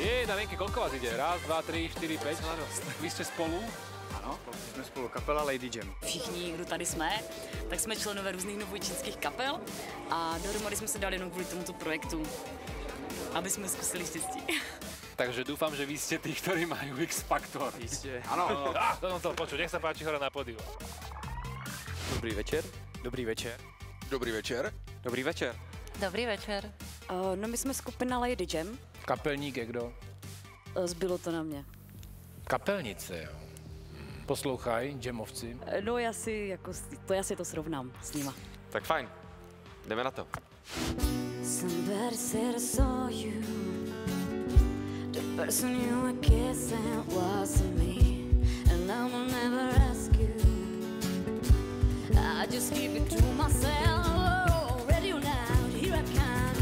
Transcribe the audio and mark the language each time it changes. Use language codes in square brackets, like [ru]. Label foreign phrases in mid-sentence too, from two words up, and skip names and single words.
[sk] na vienke, koľko vás ide? Raz, dva, tri, čtyři, päť? Vy ste spolu? [cs] Ano, jsme spolu kapela Lady Jam. Všichni, kdo tady jsme, tak jsme členové různých novojčínských kapel a dohromady jsme se dali jenom kvůli tomuto projektu, aby jsme zkusili štěstí. [sk] Takže dúfam, že vy ste tí, ktorí majú X-faktor. [cs] Jistě. [sk] Áno. To som chcel počuť. Nech sa páči, hore na pódiu. [cs] Dobrý večer. Dobrý večer. Dobrý večer. Dobrý večer. Dobrý večer. No my jsme skupina Lady Jam. Kapelník je kdo? Zbylo to na mě. Kapelnice, jo. Poslouchaj, jamovci. No já si to srovnám s nima. Tak fajn. Jdeme na to. [en] Somebody said I saw you. The person you were kissing wasn't me. And I will never ask you. I just keep it to myself. Oh, ready or not, here I come.